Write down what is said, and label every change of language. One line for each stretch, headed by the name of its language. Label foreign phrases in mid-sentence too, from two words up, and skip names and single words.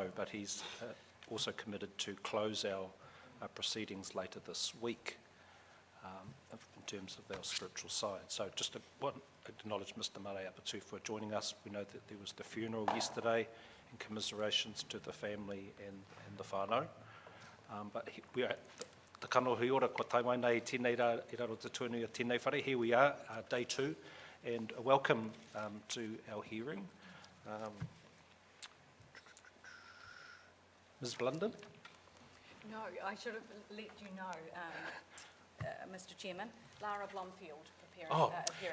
English: But he's also committed to close our proceedings later this week in terms of our spiritual side. So just to acknowledge Mr. Made Apatu for joining us. We know that there was the funeral yesterday, and commiserations to the family and the whānau.
Māori: But we are, the kanohi ora ko tai mai nei tēnei rā, I raro te tuanui o tēnei whare.
English: Here we are, day 2, and a welcome to our hearing. Ms. Blunden? No, I should have let you know, Mr. Chairman. Lara Blomfield appearing.